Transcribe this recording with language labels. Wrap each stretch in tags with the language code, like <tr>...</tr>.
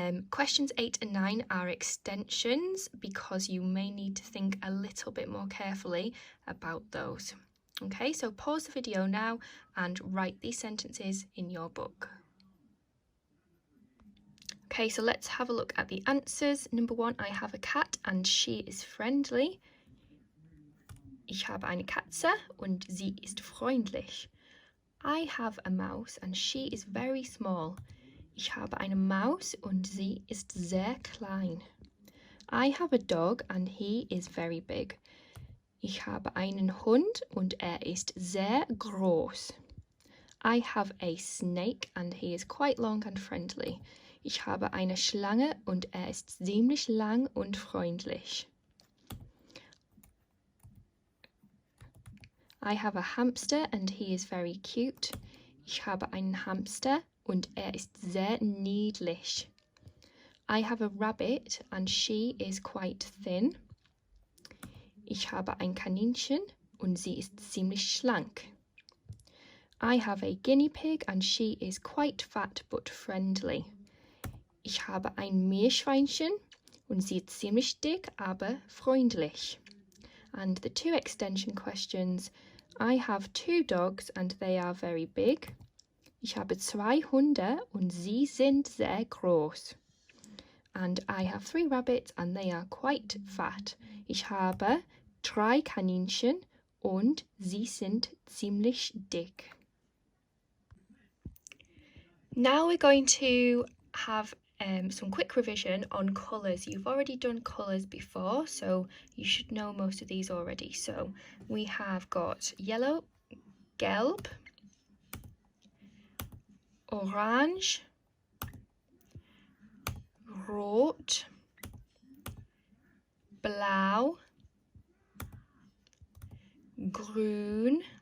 <en>Questions 8 and 9 are extensions because you may need to think a little bit more carefully about those. Okay, so pause the video now and write these sentences in your book. Okay, so let's have a look at the answers. Number 1, I have a cat and she is friendly.</en> <de>Ich habe eine Katze und sie ist freundlich.</de> <en>I have a mouse and she is very small.</en> <de>Ich habe eine Maus und sie ist sehr klein.</de> <en>I have a dog and he is very big.</en> <de>Ich habe einen Hund und ist sehr groß.</de> <en>I have a snake and he is quite long and friendly.</en> <de>Ich habe eine Schlange und ist ziemlich lang und freundlich.</de> <en>I have a hamster and he is very cute.</en> <de>Ich habe einen Hamster und ist sehr niedlich.</de> <en>I have a rabbit and she is quite thin.</en> <de>Ich habe ein Kaninchen und sie ist ziemlich schlank.</de> <en>I have a guinea pig and she is quite fat but friendly.</en> <de>Ich habe ein Meerschweinchen und sie ist ziemlich dick, aber freundlich.</de> <en>And the 2 extension questions. I have 2 dogs and they are very big.</en> <de>Ich habe 2 Hunde und sie sind sehr groß.</de> <en>And I have 3 rabbits and they are quite fat.</en> <de>Ich habe 3 Kaninchen und sie sind ziemlich dick.</de> <en>Now we're going to have some quick revision on colours. You've already done colours before, so you should know most of these already. So we have got yellow, gelb, orange, rot, blau, grün,</en>